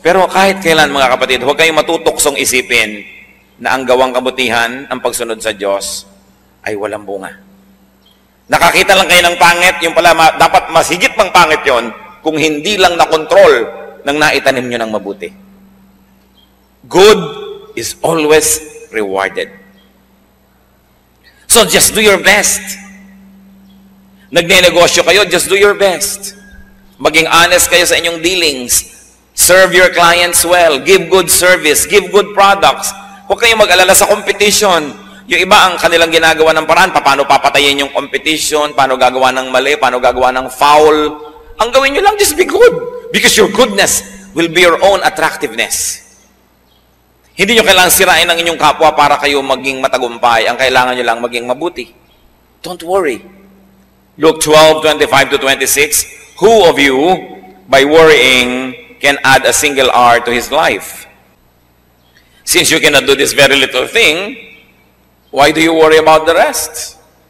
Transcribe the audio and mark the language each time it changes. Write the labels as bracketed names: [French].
[Filipino] Pero kahit kailan mga kapatid, huwag kayong matutuksong isipin na ang gawang kabutihan, ang pagsunod sa Diyos, ay walang bunga. Nakakita lang kayo ng pangit, yung pala dapat mas higit pang pangit yon kung hindi lang na-control ng naitanim nyo ng mabuti. [English] Good is always rewarded. So just do your best. [Filipino] Nagne-negosyo kayo, [English] just do your best. [Filipino] Maging honest kayo sa inyong dealings. [English] Serve your clients well. Give good service. Give good products. [Filipino] Huwag kayong mag-alala sa competition. Yung iba ang kanilang ginagawa ng paraan, paano papatayin yung competition, paano gagawa ng mali, paano gagawa ng foul. Ang gawin nyo lang, [English] just be good. Because your goodness will be your own attractiveness. [Filipino] Hindi nyo kailangan sirain ang inyong kapwa para kayo maging matagumpay. Ang kailangan nyo lang maging mabuti. [English] Don't worry. Luke 12:25-26, who of you, by worrying, can add a single hour to his life? Since you cannot do this very little thing, why do you worry about the rest?